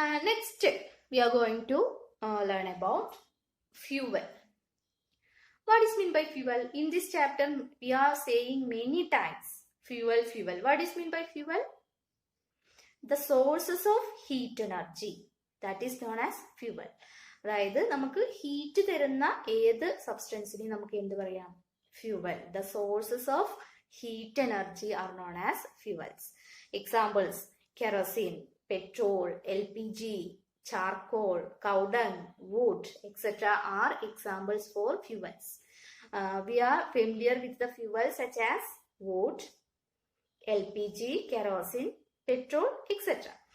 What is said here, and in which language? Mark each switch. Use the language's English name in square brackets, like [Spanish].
[English] Next, we are going to learn about fuel. What is meant by fuel? In this chapter, we are saying many times fuel. What is meant by fuel? The sources of heat energy. That is known as fuel. [Malayalam] അതായത് നമുക്ക് heat തരുന്ന ഏത് സബ്സ്റ്റൻസിനെയും നമുക്ക് എന്ത് പറയാം? Fuel. [English] The sources of heat energy are known as fuels. Examples: kerosene, petrol, LPG, charcoal, cow dung, wood, etc. are examples for fuels. We are familiar with the fuels such as wood, LPG, kerosene, petrol, etc.